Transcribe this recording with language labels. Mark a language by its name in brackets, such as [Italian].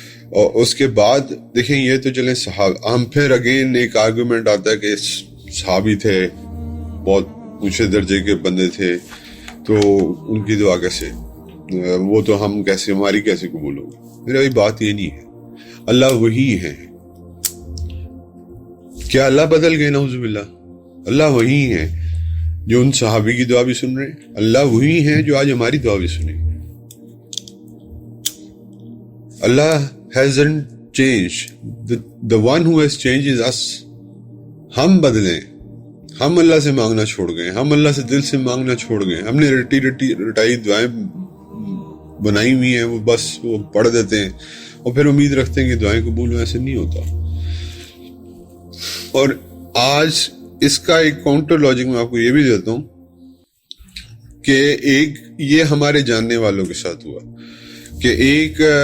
[Urdu] اور اس کے بعد دیکھیں یہ تو چلیں ہم پھر اگین ایک آرگومنٹ آتا ہے کہ صحابی تھے بہت اونچے درجے کے بندے تھے تو ان کی دعا کیسے, وہ تو ہم کیسے, ہماری کیسے قبول ہوگی. میرا بات یہ نہیں ہے, اللہ وہی ہے. کیا اللہ بدل گئے؟ نعوذ باللہ. اللہ وہی ہے جو ان صحابی کی دعا بھی سن رہے ہیں, اللہ وہی ہے جو آج ہماری دعا بھی سنے. [English] اللہ hasn't changed. The one who has changed is us. [Urdu] ہم بدلیں, ہم اللہ سے مانگنا چھوڑ گئے, ہم اللہ سے دل سے مانگنا چھوڑ گئے. ہم نے رٹائی دعائیں بنائی ہوئی ہیں, وہ بس وہ پڑھ دیتے ہیں اور پھر امید رکھتے ہیں کہ دعائیں قبول ہوں. ایسے نہیں ہوتا. اور آج اس کا ایک کاؤنٹر لاجک میں آپ کو یہ بھی دیتا ہوں کہ ایک یہ ہمارے جاننے والوں کے ساتھ ہوا کہ ایک